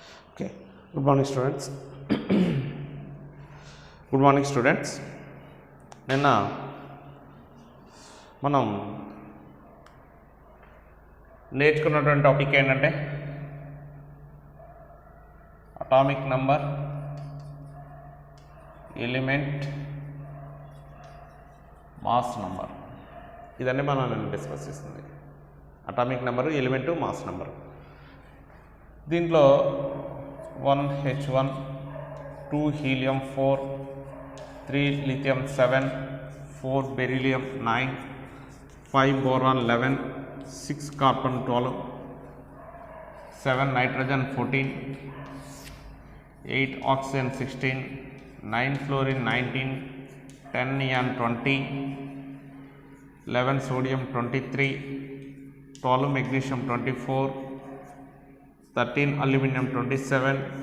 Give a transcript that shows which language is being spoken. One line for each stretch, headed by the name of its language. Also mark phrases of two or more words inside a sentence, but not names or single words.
English: Okay. Good morning, students. Good morning, students.
Telugu: నిన్న మనం నేర్చుకున్నటువంటి టాపిక్ ఏంటంటే
English: atomic number,
Telugu: ఎలిమెంట్,
English: mass number.
Telugu: ఇదన్నీ మనం నిన్న డిస్కస్ చేస్తుంది.
English: atomic number,
Telugu: ఎలిమెంటు,
English: mass number. దీంట్లో 1 H1, 2 helium 4, 3 lithium 7, 4 beryllium 9, 5 boron 11, 6 carbon 12, 7 nitrogen 14, 8 oxygen 16, 9 fluorine 19, 10 neon 20, 11 sodium 23, 12 magnesium 24, 13 aluminum 27,